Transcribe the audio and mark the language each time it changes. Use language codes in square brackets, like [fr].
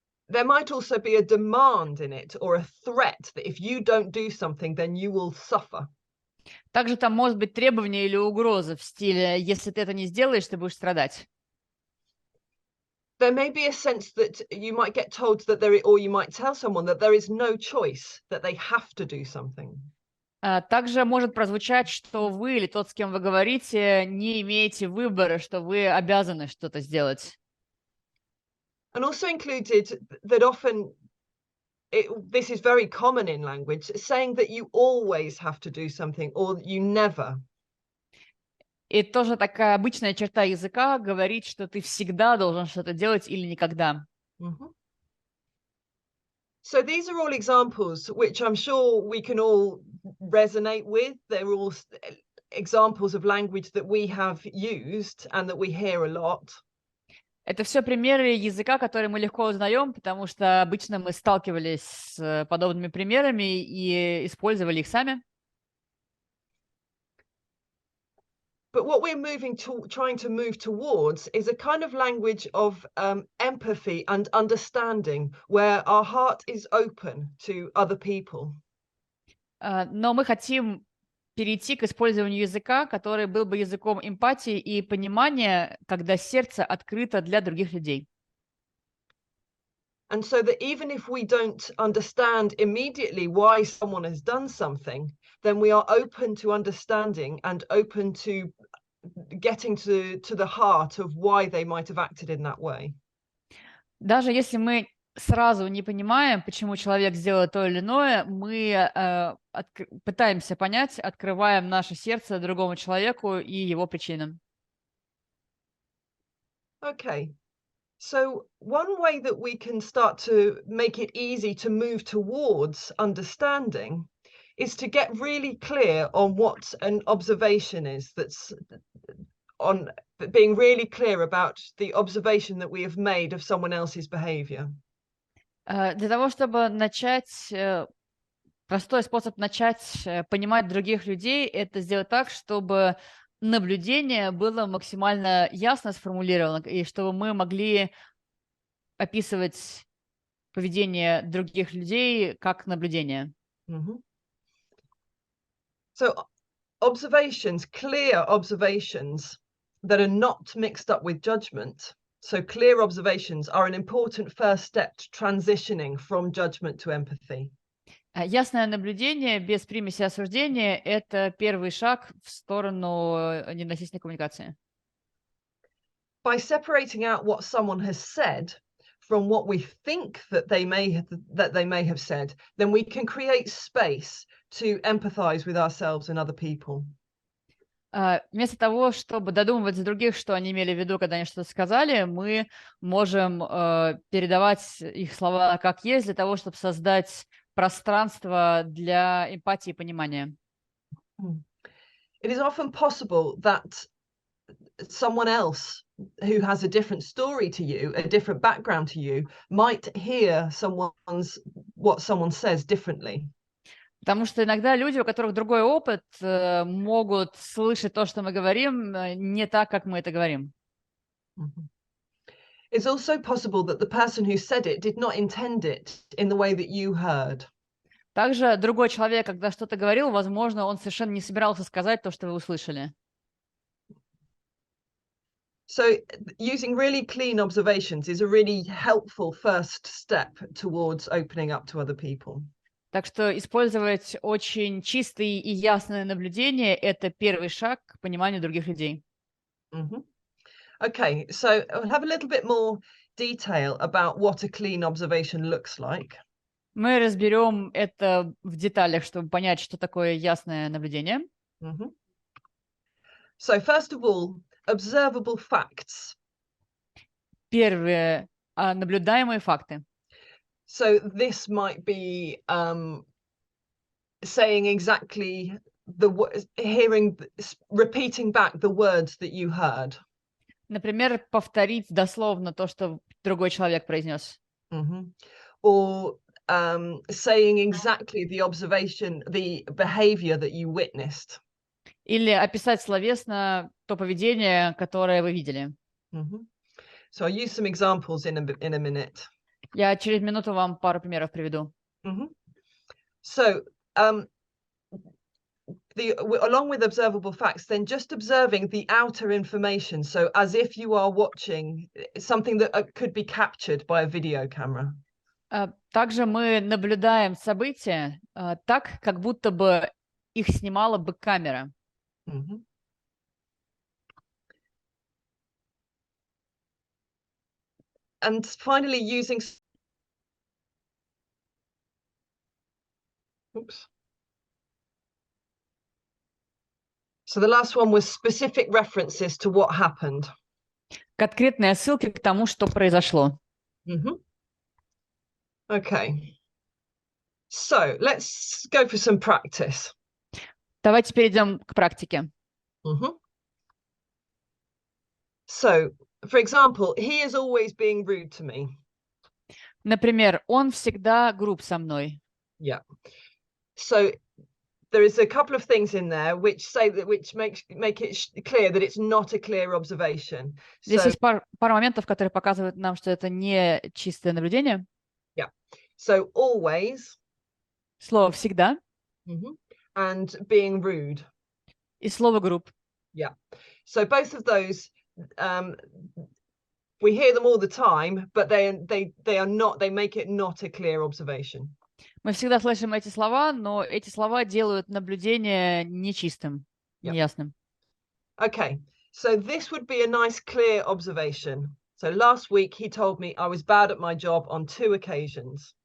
[en] There might also be a demand in it or a threat that if you don't do something, then you will suffer. [ru] Также там может быть требование или угроза в стиле «если ты это не сделаешь, ты будешь страдать». [en] There may be a sense that you might get told that or you might tell someone that there is no choice, that they have to do something. [ru] Также может прозвучать, что вы или тот, с кем вы говорите, не имеете выбора, что вы обязаны что-то сделать. [en] And also included that often, this is very common in language, saying that you always have to do something or you never. [ru] И тоже такая обычная черта языка говорить, что ты всегда должен что-то делать или никогда. Mm-hmm. [en] So these are all examples which I'm sure we can all resonate with. They're all examples of language that we have used and that we hear a lot. [ru] Это все примеры языка, которые мы легко узнаем, потому что обычно мы сталкивались с подобными примерами и использовали их сами. [en] But what we're trying to move towards is a kind of language of empathy and understanding, where our heart is open to other people. [ru] Но мы хотим перейти к использованию языка, который был бы языком эмпатии и понимания, когда сердце открыто для других людей. [en] And so that even if we don't understand immediately why someone has done something, then we are open to understanding and open to getting to the heart of why they might have acted in that way. [ru] Даже если мы сразу не понимаем, почему человек сделал то или иное, мы пытаемся понять, открываем наше сердце другому человеку и его причинам. [en] Okay. So one way that we can start to make it easy to move towards understanding is to get really clear on what an observation is, that's on being really clear about the observation that we have made of someone else's behavior. [ru] Для того, чтобы начать, простой способ начать понимать других людей, это сделать так, чтобы наблюдение было максимально ясно сформулировано, и чтобы мы могли описывать поведение других людей как наблюдение. Mm-hmm. [en] So observations, clear observations that are not mixed up with judgment. So clear observations are an important first step to transitioning from judgment to empathy. [ru] Ясное наблюдение без примеси осуждения – это первый шаг в сторону ненасильственной коммуникации. [en] By separating out what someone has said from what we think that they may have said, then we can create space to empathize with ourselves and other people. [ru] Вместо того, чтобы додумывать за других, что они имели в виду, когда они что-то сказали, мы можем передавать их слова как есть для того, чтобы создать пространство для эмпатии и понимания. [en] It is often possible that someone else who has a different story to you, a different background to you, might hear what someone says differently. [ru] Потому что иногда люди, у которых другой опыт, могут слышать то, что мы говорим, не так, как мы это говорим. [en] It's also possible that the person who said it did not intend it in the way that you heard. [ru] Также другой человек, когда что-то говорил, возможно, он совершенно не собирался сказать то, что вы услышали. [en] So using really clean observations is a really helpful first step towards opening up to other people. [ru] Так что использовать очень чистые и ясные наблюдения – это первый шаг к пониманию других людей. Mm-hmm. [en] Okay, so I'll have a little bit more detail about what a clean observation looks like. [ru] Мы разберем это в деталях, чтобы понять, что такое ясное наблюдение. Mm-hmm. [en] So first of all, observable facts. [ru] Первые наблюдаемые факты. [en] So this might be saying exactly repeating back the words that you heard. [ru] Например, повторить дословно то, что другой человек произнес. [en] Or saying exactly the observation, the behavior that you witnessed. [ru] Или описать словесно то поведение, которое вы видели. [en] So I'll use some examples in a minute. [ru] Я через минуту вам пару примеров приведу. [en] So along with observable facts, then just observing the outer information. So as if you are watching something that could be captured by a video camera. [ru] Также мы наблюдаем события так, как будто бы их снимала бы камера. [en] And finally, using. Oops. So the last one was specific references to what happened. [ru] Конкретные ссылки к тому, что произошло. [en] Okay. So let's go for some practice. [ru] Давайте перейдем к практике. [en] So, for example, he is always being rude to me. [ru] Например, он всегда груб со мной. [en] Yeah. So there is a couple of things in there which make it clear that it's not a clear observation. [ru] Здесь есть пара моментов, которые показывают нам, что это не чистое наблюдение. [en] Yeah. So always. [ru] Слово всегда. [en] And being rude. [ru] И слово груб. [en] Yeah. So both of those, we hear them all the time, but they are not. They make it not a clear observation. [ru] Мы всегда слышим эти слова, но эти слова делают наблюдение нечистым, неясным. [en] Okay, so this would be a nice clear observation. So last week he told me I was bad at my job on 2 occasions.